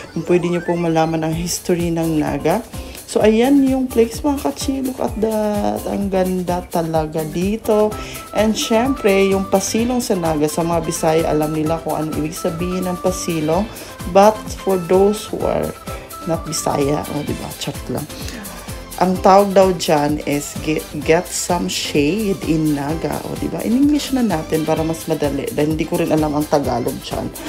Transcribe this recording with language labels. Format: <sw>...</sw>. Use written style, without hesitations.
<tl>Pwede nyo pong malaman ang history ng Naga. So, ayan yung place mga ka-chill.</tl> <en>Look at that.</en> <tl>Ang ganda talaga dito. And, syempre, yung pasilong sa Naga, sa mga Bisaya, alam nila kung ano ibig sabihin ng pasilong.</tl> <en>But, for those who are not Bisaya, diba?</en> <tl>Chat lang. Ang tawag daw dyan is</tl> <en>get some shade in Naga.</en> <tl>Diba? In English na natin para mas madali. Dahil hindi ko rin alam ang Tagalog dyan.</tl>